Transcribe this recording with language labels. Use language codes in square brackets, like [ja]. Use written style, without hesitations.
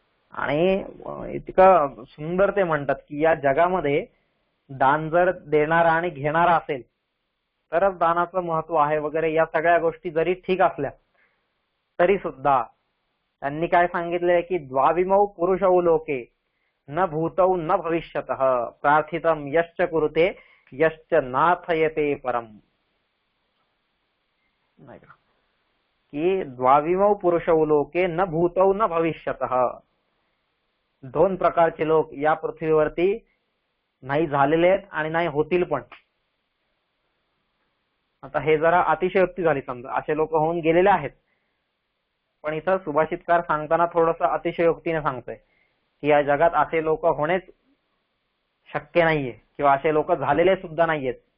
[mr] आणि इतकं सुंदर ते म्हणतात की या जगामध्ये दान जर देणारा आणि घेणारा असेल तरच दानाचं महत्व आहे वगैरे, या सगळ्या गोष्टी जरी ठीक असल्या तरी सुद्धा त्यांनी काय सांगितलंय की [sa] द्वाविमौ पुरुषौ लोके न भूतौ न भविष्यतः प्रार्थितं यश्च कुरुते यश्च नाथयते परम. [mr] नाही का की [sa] द्वाविमौ पुरुषौ लोके न भूतौ न भविष्यतः. [mr] दोन प्रकारचे लोक या पृथ्वीवरती नाही झालेले आहेत आणि नाही होतील पण. आता हे जरा अतिशयोक्ती झाली, समजा असे लोक होऊन गेलेले आहेत, पण इथं सुभाषितकार सांगताना थोडस अतिशयोक्तीने सांगतोय की या जगात असे लोक होणेच शक्य नाहीये किंवा असे लोक झालेले सुद्धा नाहीयेत.